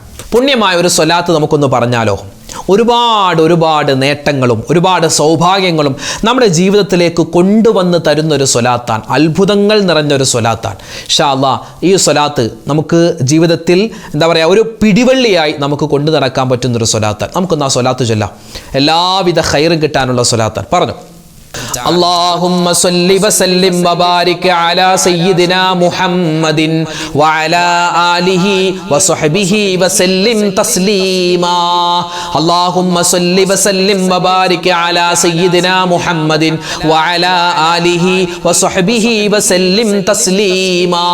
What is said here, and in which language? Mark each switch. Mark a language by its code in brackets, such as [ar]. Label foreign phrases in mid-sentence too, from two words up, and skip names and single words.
[ml] പുണ്യമായ ഒരു സ്വലാത്ത് നമുക്കൊന്ന് പറഞ്ഞാലോ? ഒരുപാട് നേട്ടങ്ങളും ഒരുപാട് സൗഭാഗ്യങ്ങളും നമ്മുടെ ജീവിതത്തിലേക്ക് കൊണ്ടുവന്ന് തരുന്നൊരു സ്വലാത്താണ്, അത്ഭുതങ്ങൾ നിറഞ്ഞൊരു സ്വലാത്താണ്. [ar] إن شاء الله [ml] ഈ സ്വലാത്ത് നമുക്ക് ജീവിതത്തിൽ ഒരു പിടിവള്ളിയായി നമുക്ക് കൊണ്ടു നടക്കാൻ പറ്റുന്നൊരു സ്വലാത്താണ്. നമുക്കൊന്ന് ആ സ്വലാത്ത് ചൊല്ലാം, എല്ലാവിധ ഖൈറും കിട്ടാനുള്ള സ്വലാത്താണ്. പറഞ്ഞു: [ar] اللهم صل وسلم وبارك على سيدنا محمد وعلى آله وصحبه وسلم تسليما. اللهم صل وسلم وبارك على سيدنا محمد وعلى آله وصحبه وسلم تسليما.